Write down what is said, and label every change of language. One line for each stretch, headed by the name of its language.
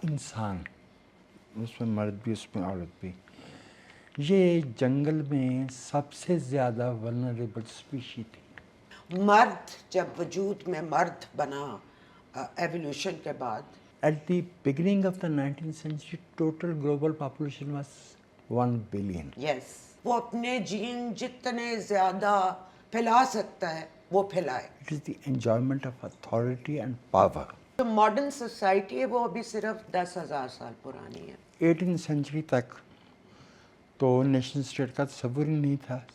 Urdu: انسان، اس میں مرد بھی اس میں عورت بھی، یہ جنگل میں سب سے زیادہ ولنریبل اسپیشی تھی۔ مرد جب وجود میں مرد بنا ایولیوشن کے بعد،
English: At the beginning of the 19th century, total global population was 1 billion.
Urdu: یس، وہ اپنے جین جتنے زیادہ پھیلا سکتا ہے وہ پھیلائے۔
English: It is the enjoyment of authority and power.
Urdu: جو ماڈرن سوسائٹی ہے وہ ابھی صرف 10,000 سال پرانی ہے۔ 18th century تک تو نیشن اسٹیٹ کا تصور ہی نہیں تھا۔